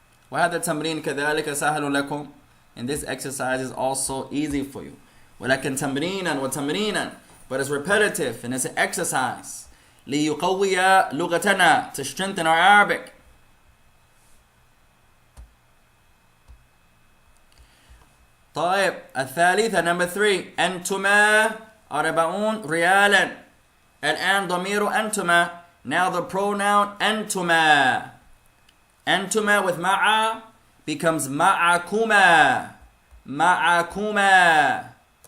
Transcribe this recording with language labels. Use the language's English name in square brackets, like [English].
[Arabic] وهذا التمرين كذلك سهل لكم, [English] and this exercise is also easy for you. [Arabic] ولكن تمرينا وتمرينا, [English] but it's repetitive and it's an exercise. [Arabic] ليقوي لغتنا, [English] to strengthen our Arabic. [Arabic] طيب الثالثة [English] number 3. [Arabic] أنتما 40 ريالا. الآن ضمير أنتما. [English] Now the pronoun أنتما. أنتما with مع becomes معكما.